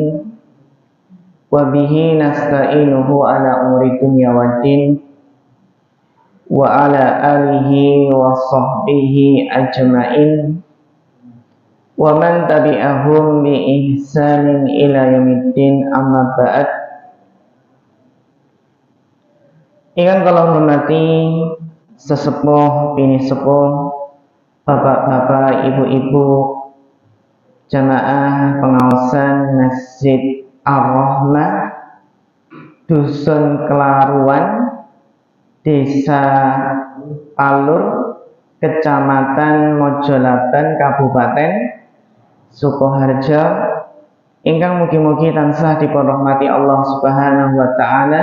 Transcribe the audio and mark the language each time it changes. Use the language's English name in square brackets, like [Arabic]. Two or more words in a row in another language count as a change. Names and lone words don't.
[Arabic] وبه نستعينه على أمور الدنيا والدين. وعلى آله وصحبه أجمعين. ومن تبعهم بإحسان إلى يوم الدين، أما بعد. [Javanese] Ingkang kula hormati sesepuh bini sepuh, bapak-bapak, ibu-ibu, jamaah pengawasan Masjid Ar-Rahmah, Dusun Kelaruan, Desa Palur, Kecamatan Mojolaban, Kabupaten Sukoharjo, ingkang mugi-mugi tansah dipun rahmati Allah [Arabic] سبحانه وتعالى.